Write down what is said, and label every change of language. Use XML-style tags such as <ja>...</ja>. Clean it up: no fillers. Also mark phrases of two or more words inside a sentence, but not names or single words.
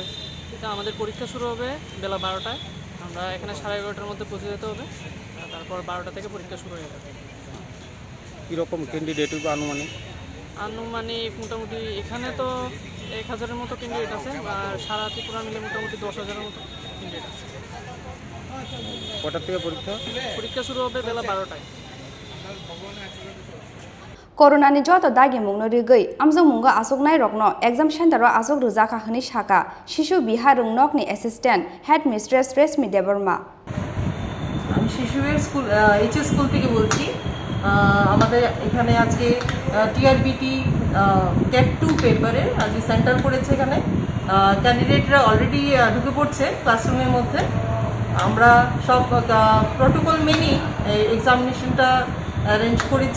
<bn>এটা আমাদের পরীক্ষা শুরু হবে বেলা 12টায়, আমরা এখানে 11:30টার মধ্যে পৌঁছে যেতে হবে, তারপর 12টা থেকে পরীক্ষা শুরু হয়ে যাবে। কীরকম ক্যান্ডিডেট আনুমানিক মোটামুটি এখানে তো 1000-এর মতো ক্যান্ডিডেট আছে, আর সারা ত্রিপুরা মিলে মোটামুটি 10,000-এর মতো ক্যান্ডিডেট আছে। কটার থেকে পরীক্ষা? পরীক্ষা শুরু হবে বেলা 12টায়।</bn> <trp>Corona joto dagi mungno rigei amjong munga asok nai rokno</trp> <en>exam center</en> <trp>ro asok rujaka hni shaka shishu bihar rungnok ni</trp> <en>assistant head mistress</en> <trp>Resmi Debbarma</trp> <bn>আমি শিশুদের স্কুল এইচএস স্কুল থেকে বলছি। আমাদের এখানে আজকে টিআরবিটি টেট 2 পেপারে আজকে সেন্টার পড়েছে। এখানে</bn> <en>candidates already</en> <bn>ঢুকে পড়ছে ক্লাসরুমের মধ্যে। আমরা সব প্রোটোকল মেনেই এক্সামিনেশনটা অ্যারেঞ্জ করেছি।</bn>